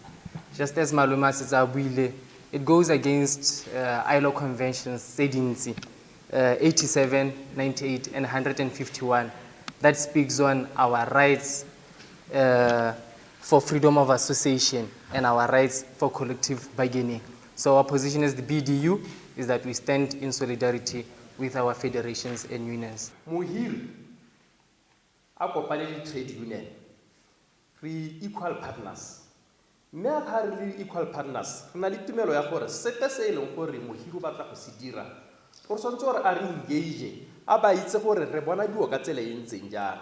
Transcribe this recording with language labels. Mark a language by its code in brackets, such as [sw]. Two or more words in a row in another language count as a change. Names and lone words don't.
[en] Just as Maluma says, it goes against ILO conventions, 87, 98, and 151 that speaks on our rights for freedom of association and our rights for collective bargaining. So our position as the BDU is that we stand in solidarity with our federations and unions. [tn] Mohiri a kopane le [en] trade union [tn] re [en] equal partners. [tn] Mme a ka re [en] equal partners [tn] re na le tumelo ya gore sepe se e leng gore mohiri o batla go se dira gore tshwanetse gore a re engage a ba itse gore re bona dilo ka tsela e ntseng jang.